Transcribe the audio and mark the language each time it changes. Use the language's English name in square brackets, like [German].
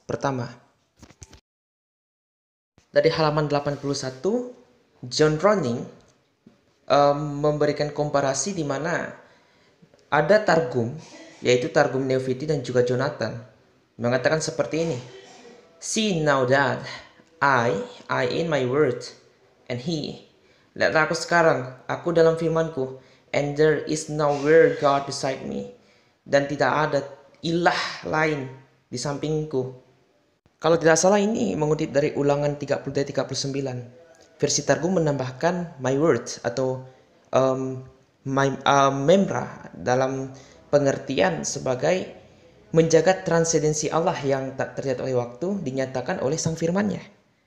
[Indonesian] Pertama, dari halaman 81, John Ronning memberikan komparasi di mana ada Targum, yaitu Targum Neofiti dan juga Jonathan, mengatakan seperti ini. [English] See now that I in my word, and he. [Indonesian] Lihatlah aku sekarang, aku dalam firmanku, [English] and there is nowhere God beside me, [Indonesian] dan tidak ada ilah lain di sampingku. Kalau tidak salah ini mengutip dari Ulangan 30-39. Versi Targum menambahkan my word atau memra dalam pengertian sebagai menjaga transendensi Allah yang tak terlihat oleh waktu dinyatakan oleh sang firman-Nya.